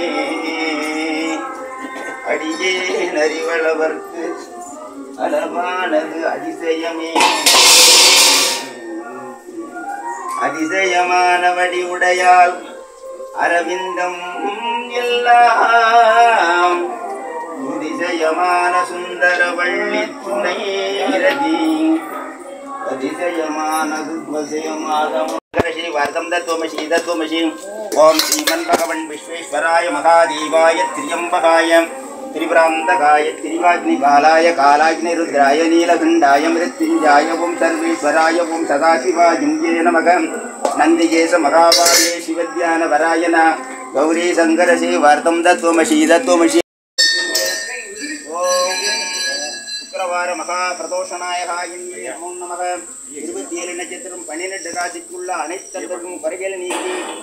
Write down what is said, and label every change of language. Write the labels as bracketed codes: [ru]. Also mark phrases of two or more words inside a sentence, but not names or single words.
[ta] அடியே நறிவளவர்க்கு அளவானது அதிசயமே அதிசயமான வடி உடையால் அரவிந்தம் எல்லாம் அதிசயமான சுந்தர வள்ளி துணை [sa] அதிசயமான श्रीवार्धम दत्वमसि दत्वमसि ओम श्रीमन् भगवन् विश्वेश्वराय महादेवाय त्र्यंबकाय त्रिपुरान्तकाय त्रिवाग्निकालाय कालाग्निरुद्राय नीलकण्ठाय मृत्युञ्जाय ओम सर्वेश्वराय ओम सदाशिवाय नमः नन्दिकेश महाभागे शिवध्यानवराय नमः गौरी शंकर श्रीवार्धम दत्वमसि दत्वमसि शुक्रवार महाप्रदोषनायकाय नमो नमः [ta] 27 நட்சத்திரம் 12 ராசிக்குள்ள அனைத்தவர்களுக்கும் குறைகள் நீக்கி